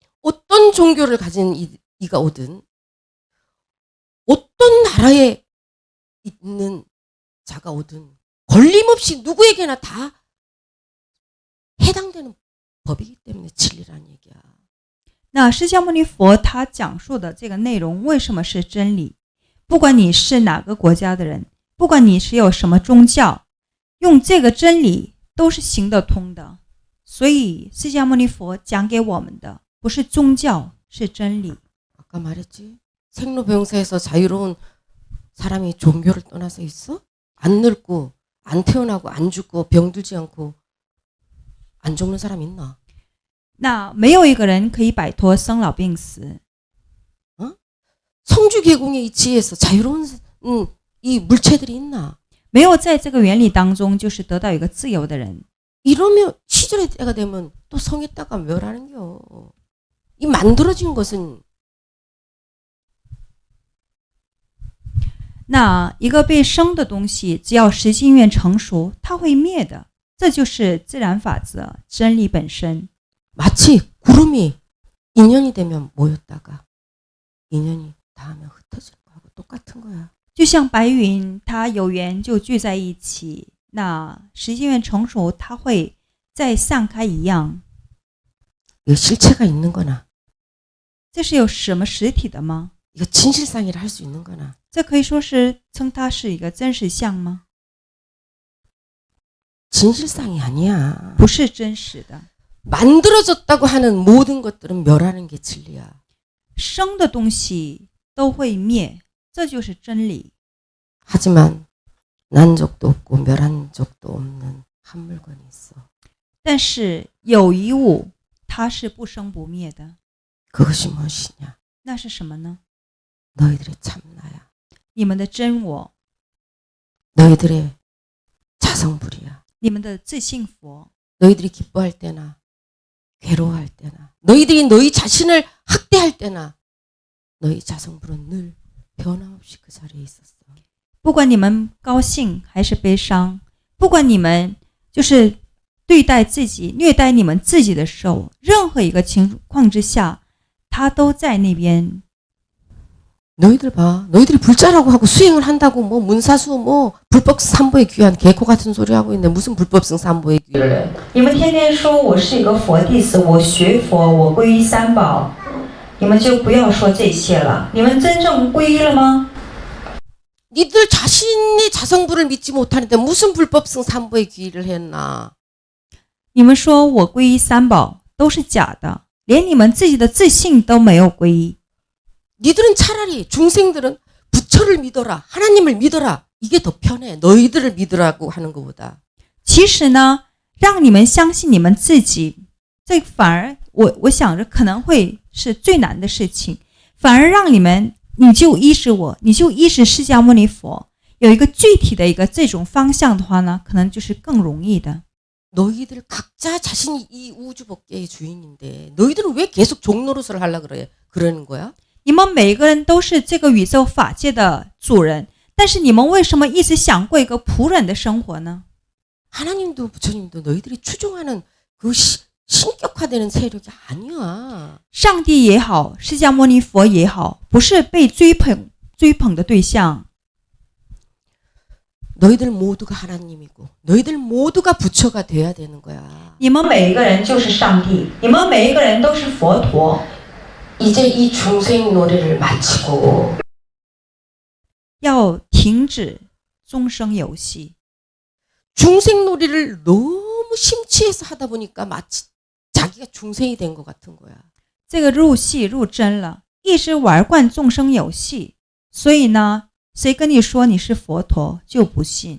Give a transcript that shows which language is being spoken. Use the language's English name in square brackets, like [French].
[Korean] 어떤 종교를 가진 이가 오든 어떤 나라에 있는 자가 오든 걸림없이 누구에게나 다 해당되는 법이기 때문에 진리라는 얘기야. [Chinese] 那释迦牟尼佛他讲述的这个内容为什么是真理？不管你是哪个国家的人，不管你是有什么宗教，用这个真理都是行得通的。所以释迦牟尼佛讲给我们的不是宗教，是真理。 [Korean] 아까 말했지. 생로병사에서 자유로운 사람이 종교를 떠나서 있어? 안 늙고 안 태어나고 안 죽고 병들지 않고 안 죽는 사람 있나? [Chinese] 那没有一个人可以摆脱生老病死。 [Korean] 성주계공의 이치에서 자유로운 이 물체들이 있나? [Chinese] 没有在这个原理当中就是得到一个自由的人。 [Korean] 이러면 시절의 때가 되면 또 성했다가 멸하는겨. 이 만들어진 것은 [Chinese] 那一个被生的东西，只要时机愿成熟，它会灭的。这就是自然法则，真理本身。 [Korean] 마치 구름이 인연이 되면 모였다가 인연이 닿으면 흩어지는 거하고 똑같은 거야. [Chinese] 就像白云，它有缘就聚在一起，那时机愿成熟，它会再散开一样。 [Korean] 이거 실체가 있는 거나 [Chinese] 这是有什么实体的吗？ [Korean] 이거 진실상이라 할 수 있는 거나 [Chinese] 这可以说是称它是一个真实相吗？ [Korean] 진실상이 아니야. [Chinese] 不是真实的。 [Korean] 만들어졌다고 하는 모든 것들은 멸하는 게 진리야. [Chinese] 生的东西都会灭，这就是真理。 [Korean] 하지만 난 적도 없고 멸한 적도 없는 한 물건이 있어. [Chinese] 但是有一物，它是不生不灭的。 [Korean] 그것이 무엇이냐? [Chinese] 那是什么呢？ [Korean] 너희들의 참나야. [Chinese] 你们的真我。 [Korean] 너희들의 자성불이야. [Chinese] 你们的自信佛， [Korean] 너희들이 기뻐할 때나 괴로워할 때나 너희들이 너희 자신을 학대할 때나 너희 자성불은 늘 변함없이 그 자리에 있었어. [Chinese] 不管你们高兴还是悲伤，不管你们就是对待自己、虐待你们自己的时候，任何一个情况之下，他都在那边。 [Korean] 너희들 봐. 너희들이 불자라고 하고 수행을 한다고 뭐 문사수 뭐 불법승 삼보에 귀한 개코 같은 소리 하고 있는데 무슨 불법승 삼보에 귀한. [Chinese] 你们天天说我是一个佛弟子，我学佛，我皈依三宝，你们就不要说这些了。你们真正皈依了吗？ [Korean] 니들 자신의 자성불을 믿지 못하는데 무슨 불법승 삼보에 귀의를 했나. [Chinese] 你们说我皈依三宝都是假的，连你们自己的自信都没有皈依。 [Korean] 니들은 차라리 중생들은 부처를 믿어라. 하나님을 믿어라. 이게 더 편해. 너희들을 믿으라고 하는 것보다. [Chinese] 其实呢，让你们相信你们自己，这反而我想着可能会是最难的事情。反而让你们，你就依止我，你就依止释迦牟尼佛，有一个具体的一个这种方向的话呢，可能就是更容易的。 [Korean] 너희들 각자 자신이 이 우주 법계의 주인인데 너희들은 왜 계속 종노릇을 하려고 그러는 거야? [Chinese] 你们每一个人都是这个宇宙法界的主人，但是你们为什么一直想过一个仆人的生活呢？ [Korean] 하나님도 부처님도 너희들이 추종하는 그 신격화되는 세력이 아니야. [Chinese] 上帝也好，释迦牟尼佛也好，不是被追捧的对象。 [Korean] 너희들 모두가 하나님이고 너희들 모두가 부처가 돼야 되는 거야. [Chinese] 你们每一个人就是上帝，你们每一个人都是佛陀。 [Korean] 이제 이 중생 노래를 마치고 [Chinese] 要停止众生游戏。 [Korean] 중생 놀이를 너무 심취해서 하다 보니까 마치 자기가 중생이 된 것 같은 거야. [Chinese] 这个入戏入真了，一直玩惯众生游戏，所以呢，谁跟你说你是佛陀就不信。